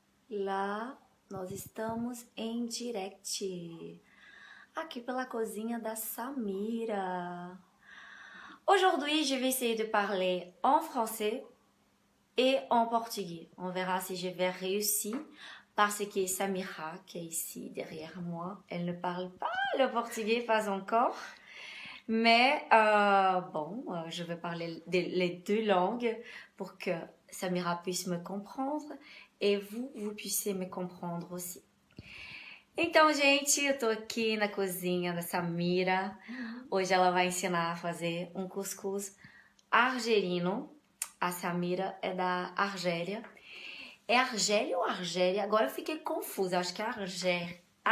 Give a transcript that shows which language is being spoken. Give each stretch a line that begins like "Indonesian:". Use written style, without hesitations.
Portuguese: Lá, nós estamos em direct. Aqui pela cozinha da Samira.
French: Aujourd'hui, je vais essayer de parler en français et en portugais. On verra si je vais réussir parce que Samira, qui est ici derrière moi, elle ne parle pas le portugais, pas encore. Mais je vais parler les deux langues pour que Samira puisse me comprendre e vous puissiez me comprendre aussi.
Portuguese: Então, gente, eu tô aqui na cozinha da Samira. Hoje ela vai ensinar a fazer um cuscuz argelino. A Samira é da Argélia. É Argélia ou Argélia? Agora eu fiquei confusa. Acho que é Argélia.